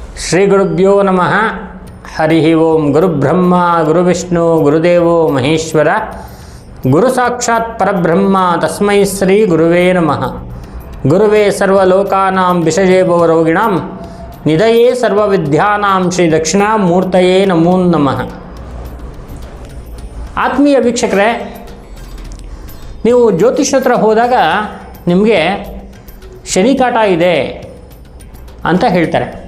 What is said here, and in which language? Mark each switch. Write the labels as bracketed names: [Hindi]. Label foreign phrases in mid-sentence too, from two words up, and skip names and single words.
[Sanskrit] ಶ್ರೀ ಗುರುಭ್ಯೋ ನಮಃ. ಹರಿ ಓಂ. ಗುರುಬ್ರಹ್ಮ ಗುರುವಿಷ್ಣು ಗುರುದೇವೋ ಮಹೇಶ್ವರ, ಗುರು ಸಾಕ್ಷಾತ್ ಪರಬ್ರಹ್ಮ, ತಸ್ಮೈ ಶ್ರೀ ಗುರುವೇ ನಮಃ. ಗುರುವೇ ಸರ್ವಲೋಕಾನಾಂ ವಿಷಜೇ ಭವರೋಗಿಣಾಂ ನಿಧಯೇ ಸರ್ವವಿದ್ಯಾನಾಂ ಶ್ರೀ ದಕ್ಷಿಣಾಮೂರ್ತಯೇ ನಮೋ ನಮಃ. [Kannada] ಆತ್ಮೀಯ ವೀಕ್ಷಕರೇ, ನೀವು ಜ್ಯೋತಿಷ್ ಹತ್ರ ಹೋದಾಗ ನಿಮಗೆ ಶನಿ ಕಾಟ ಇದೆ ಅಂತ ಹೇಳ್ತಾರೆ.